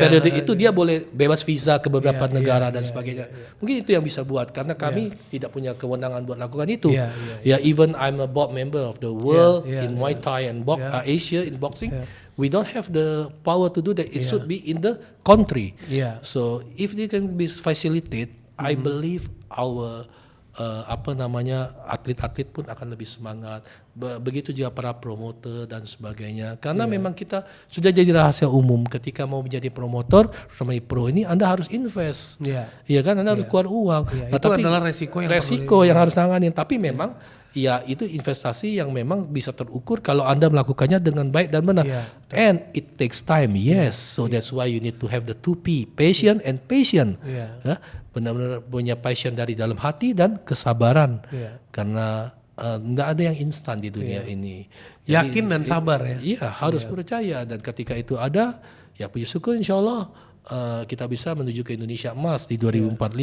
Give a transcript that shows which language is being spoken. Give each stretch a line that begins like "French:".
Indonesian: itu dia boleh bebas visa ke beberapa negara dan sebagainya. Mungkin itu yang bisa buat karena kami tidak punya kewenangan buat lakukan itu.
English: Even I'm a board member of the world in Muay Thai and Asia in boxing. We don't have the power to do that. It should be in the country. So if they can be facilitated, I believe our atlet-atlet pun akan lebih semangat.
Indonesian: Begitu juga para promoter dan sebagainya. Karena memang kita sudah jadi rahasia umum ketika mau menjadi promotor sama pro ini Anda harus invest. Kan Anda harus keluar uang. Itu adalah resiko yang harus tanganin. Tapi memang itu investasi yang memang bisa terukur kalau Anda melakukannya dengan baik dan benar.
English: And it takes time. So that's why you need to have the 2P, patient and patient.
Indonesian: Benar-benar punya passion dari dalam hati dan kesabaran. Karena nggak ada yang instan di dunia ini. Jadi, yakin dan sabar harus percaya, dan ketika itu ada, puji syukur insyaallah kita bisa menuju ke Indonesia emas di 2045.